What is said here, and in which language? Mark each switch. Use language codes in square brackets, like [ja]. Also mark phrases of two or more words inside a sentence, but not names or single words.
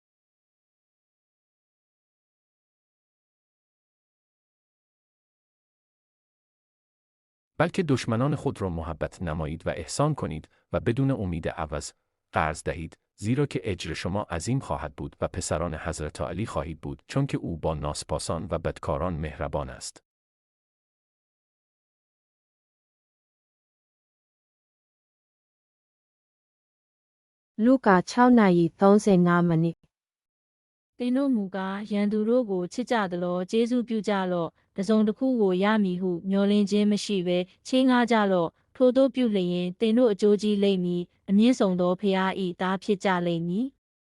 [fa] بلکه دشمنان خود را محبت نمایید و احسان کنید و بدون امید عوض قرض دهید، زیرا که اجر شما عظیم خواهد بود و پسران حضرت علی خواهید بود، چون که او با ناسپاسان و بدکاران مهربان است. Luca 6:35. [my] သင်တို့မူကားရန်သူတို့ကိုချစ်ကြသလောကျေးဇူးပြုကြလော့တစုံတစ်ခုကိုရမည်ဟုမျှော်လင့်ခြင်းမရှိဘဲချေးငှားကြလော့ထို့သောပြုလျင်သင်တို့အကျိုးကြီးလိမ့်မည်အမြင့်ဆုံးသောဖျား၏သားဖြစ်ကြလိမ့်မည်